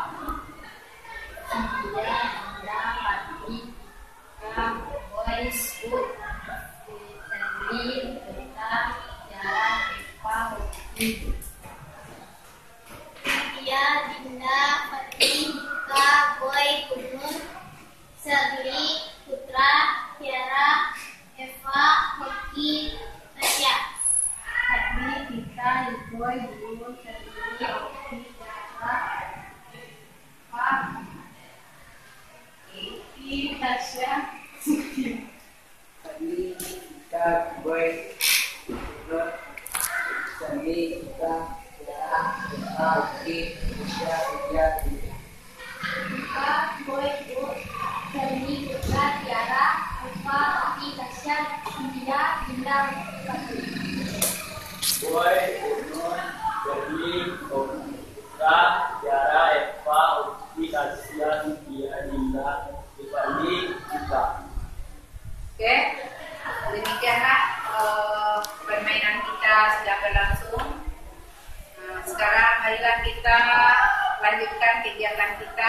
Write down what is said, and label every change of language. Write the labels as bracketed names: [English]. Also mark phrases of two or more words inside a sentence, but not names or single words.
[Indonesian] Cynthia, Dinda, Fadli, Ika, Boy, Zul, Serly, Putra, Tiara, Eva, Oki. Cynthia, Dinda, Fadli, Ika, Boy, Bunur, Serly, Putra, Tiara, Eva, Oki, Tasya. Fadli, Ika, Boy, Bunur, Serly, Oki, Tiara, Eva, Oki, Tasya. Fadli, Ika, Boy, Bunur, Serly, Ika, Tiara, Eva, Oki, Tasya, Dinda. Ika, Boy, Bunur, Serly, Putra, Tiara, Eva, Oki, Tasya, Cynthia, Dinda, Fadli. Boy, Bunur, Serly, Putra, Tiara, Eva, Oki, Tasya, Cynthia, Dinda, Fadli, Ika. Oke, demikianlah permainan kita sudah berlangsung. Nah, sekarang marilah kita lanjutkan kegiatan kita.